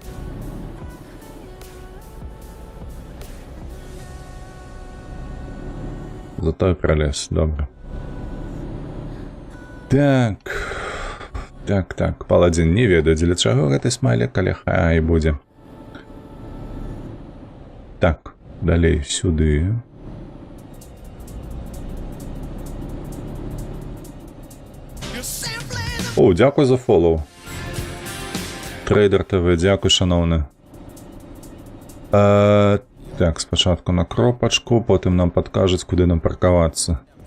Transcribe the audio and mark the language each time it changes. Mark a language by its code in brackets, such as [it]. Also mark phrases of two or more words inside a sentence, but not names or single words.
[be] Зато і пролез, добре. Так, паладзін не ведае, дзеля чаго гэты смайлік, але хай будзе. Так, далей сюды. [uk] О, дякую за фоллоу. Трейдер ТВ, дякую, шановны. Так, спочатку на кропачку, потім нам підкажуть, куди нам паркуватися.